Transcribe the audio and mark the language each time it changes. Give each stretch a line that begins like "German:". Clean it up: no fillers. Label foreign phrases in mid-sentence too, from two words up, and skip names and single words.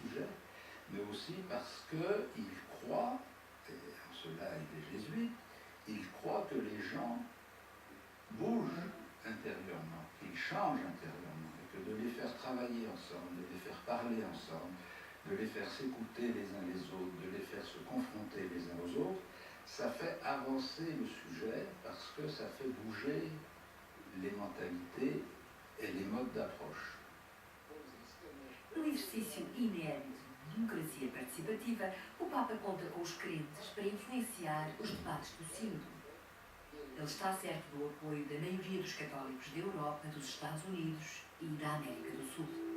French: sujet, mais aussi parce qu'il croit, et en cela il est jésuite, il croit que les gens bougent intérieurement, qu'ils changent intérieurement, et que de les faire travailler ensemble, de les faire parler ensemble, de les faire s'écouter les uns les autres, de les faire se confronter les uns aux autres, ça fait avancer le sujet parce que ça fait bouger les mentalités et les modes d'approche.
Portuguese: No exercício inédito de democracia participativa, o Papa conta com os crentes para influenciar os debates do sínodo. Ele está certo do apoio da maioria dos católicos da Europa, dos Estados Unidos e da América do Sul.